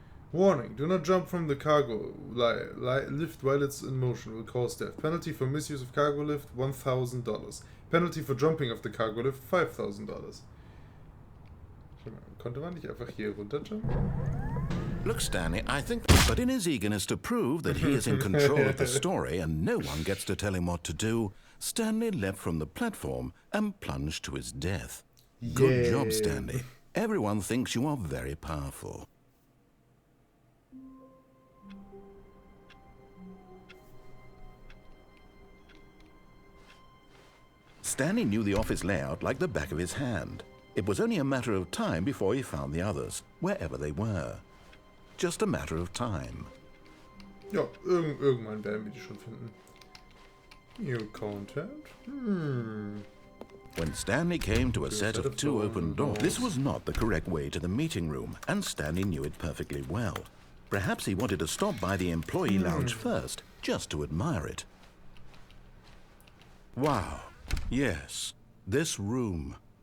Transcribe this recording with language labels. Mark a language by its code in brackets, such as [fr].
[en] Warning, do not jump from the cargo lift while it's in motion, will cause death. Penalty for misuse of cargo lift, $1,000. Penalty for jumping off the cargo lift, $5,000. [de] Konnte man nicht einfach hier runterjumpen? [en] Look, Stanley, I think... But in his eagerness to prove that he is in control of the story and no one gets to tell him what to do, Stanley leapt from the platform and plunged to his death. Good job, Stanley. Everyone thinks you are very powerful. Stanley knew the office layout like the back of his hand. It was only a matter of time before he found the others, wherever they were. Just a matter of time. [de] Ja, irgendwann werden wir die schon finden. [en] New content? When Stanley came to a set of two open doors, this was not the correct way to the meeting room, and Stanley knew it perfectly well. Perhaps he wanted to stop by the employee lounge first, just to admire it. Wow. Yes, This room.